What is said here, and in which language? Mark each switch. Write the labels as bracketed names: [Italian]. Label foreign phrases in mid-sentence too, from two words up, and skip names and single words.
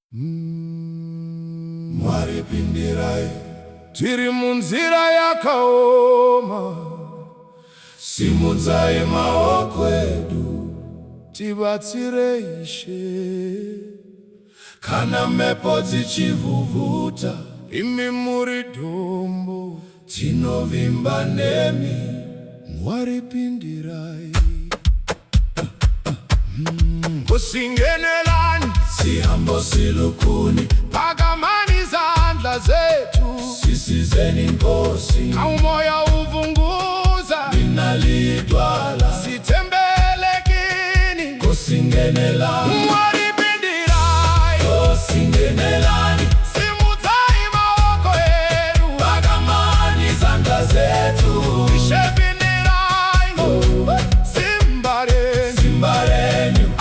[Shona] Mwari Pindirai, tiri munzira yakaoma, simudzai maoko edu, tibatsire Ishe. Kana mhepo dzichivhuvhuta, imi muri dombo, tinovimba nemi. Mwari Pindirai. [North Ndebele] Nkosi Ngenelani, sihambo silukuni, pakamani izandla zethu, sisizeni Nkosi. Umoya uvunguza, linalidwala, sithembele kini. Nkosi Ngenelani, [Shona] Mwari Pindirai, [North Ndebele] Nkosi Ngenelani, [Shona] simudzai maoko edu, [North Ndebele] pakamani izandla zethu. [Shona] Ishe Pindirai, Zimbabwean.